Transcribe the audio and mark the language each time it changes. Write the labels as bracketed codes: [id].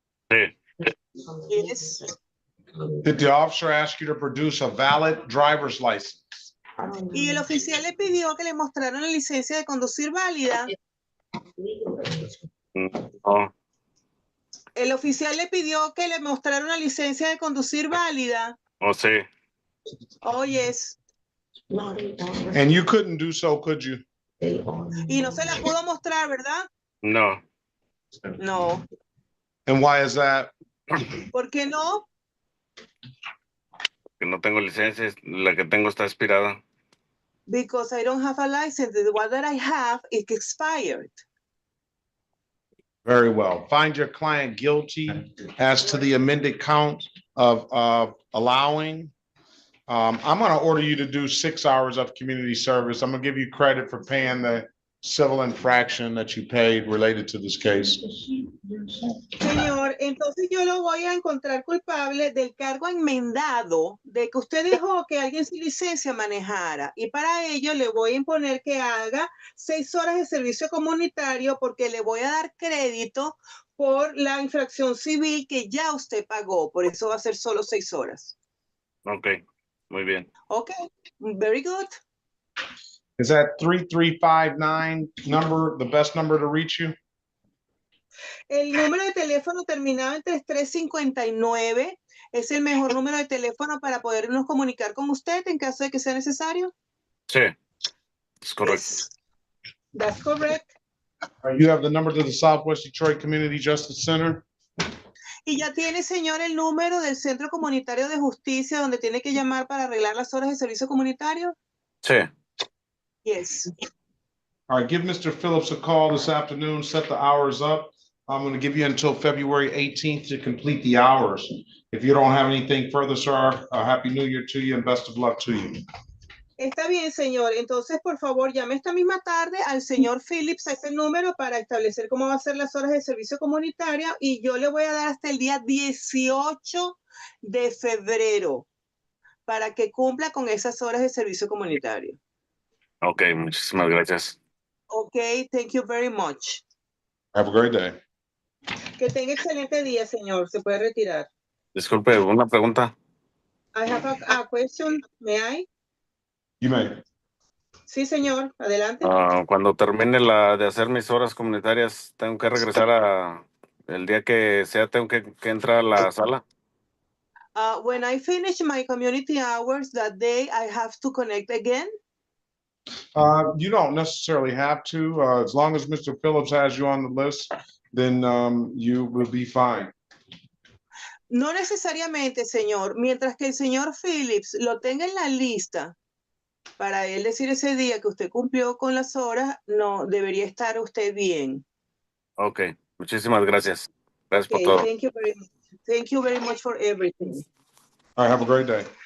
[es] Sí. [en] Yes. Did the officer ask you to produce a valid driver's license? [es] Y el oficial le pidió que le mostrara una licencia de conducir válida. No. El oficial le pidió que le mostrara una licencia de conducir válida. Oh, sí. [en] Oh, yes. And you couldn't do so, could you? [es] Y no se la pudo mostrar, ¿verdad? No. [en] No. And why is that? [es] ¿Por qué no? Que no tengo licencia, la que tengo está expirada. [en] Because I don't have a license. The one that I have is expired. Very well. Find your client guilty as to the amended count of allowing. I'm going to order you to do 6 hours of community service. I'm going to give you credit for paying the civil infraction that you paid related to this case. [es] Señor, entonces yo lo voy a encontrar culpable del cargo enmendado de que usted dejó que alguien sin licencia manejara. Y para ello le voy a imponer que haga 6 horas de servicio comunitario porque le voy a dar crédito por la infracción civil que ya usted pagó. Por eso va a ser solo 6 horas. Ok, muy bien. [en] Ok, very good. Is that 3359 number the best number to reach you? [es] El número de teléfono terminado en 3359 es el mejor número de teléfono para podernos comunicar con usted en caso de que sea necesario. Sí, es correcto. [en] Yes. That's correct. You have the number to the Southwest Detroit Community Justice Center? [es] Y ya tiene, señor, el número del Centro Comunitario de Justicia donde tiene que llamar para arreglar las horas de servicio comunitario. Sí. [en] Yes. All right, give Mr. Phillips a call this afternoon, set the hours up. I'm going to give you until February 18th to complete the hours. If you don't have anything further, sir, Happy New Year to you and best of luck to you. [es] Está bien, señor. Entonces, por favor, llame esta misma tarde al señor Phillips a ese número para establecer cómo va a ser las horas de servicio comunitario y yo le voy a dar hasta el día 18 de febrero para que cumpla con esas horas de servicio comunitario. Ok, muchísimas gracias. [en] Ok, thank you very much. Have a great day. [es] Que tenga excelente día, señor. Se puede retirar. Disculpe, una pregunta. [en] I have a question. May I? You may. [es] Sí, señor. Adelante. Cuando termine de hacer mis horas comunitarias, ¿tengo que regresar el día que sea, tengo que entrar a la sala? [en] When I finish my community hours that day, I have to connect again. You don't necessarily have to. As long as Mr. Phillips has you on the list, then you will be fine. [es] No necesariamente, señor. Mientras que el señor Phillips lo tenga en la lista, para él decir ese día que usted cumplió con las horas, no, debería estar usted bien. Ok, muchísimas gracias. Gracias por [en] Okay, [es] todo. [en] thank you very much. Thank you very much for everything. All right, have a great day.